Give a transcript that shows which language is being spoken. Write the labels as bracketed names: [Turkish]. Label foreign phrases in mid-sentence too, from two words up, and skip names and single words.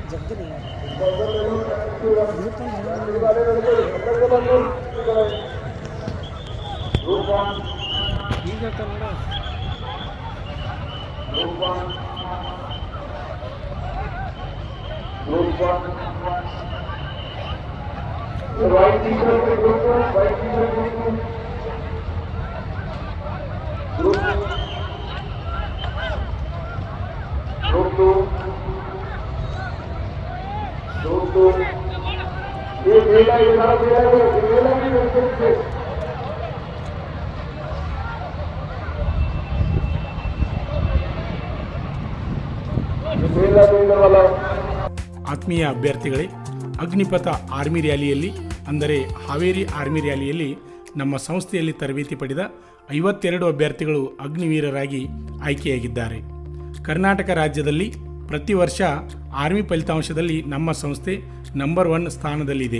[Kannada] ಇದ್ರಿ ಈಗ ಕನ್ನಡ [English] Right teacher, group 1, right teacher, group 2. Group 2. Group 2. [Hindi] ये मेला भी करते हैं। मेला वाला [Kannada] ಆತ್ಮೀಯ ಅಭ್ಯರ್ಥಿಗಳೇ, ಅಗ್ನಿಪಥ ಆರ್ಮಿ ರ್ಯಾಲಿಯಲ್ಲಿ ಅಂದರೆ ಹಾವೇರಿ ಆರ್ಮಿ ರ್ಯಾಲಿಯಲ್ಲಿ ನಮ್ಮ ಸಂಸ್ಥೆಯಲ್ಲಿ ತರಬೇತಿ ಪಡೆದ 52 ಅಭ್ಯರ್ಥಿಗಳು ಅಗ್ನಿವೀರರಾಗಿ ಆಯ್ಕೆಯಾಗಿದ್ದಾರೆ. ಕರ್ನಾಟಕ ರಾಜ್ಯದಲ್ಲಿ ಪ್ರತಿ ವರ್ಷ ಆರ್ಮಿ ಫಲಿತಾಂಶದಲ್ಲಿ ನಮ್ಮ ಸಂಸ್ಥೆ ನಂಬರ್ 1 ಸ್ಥಾನದಲ್ಲಿದೆ.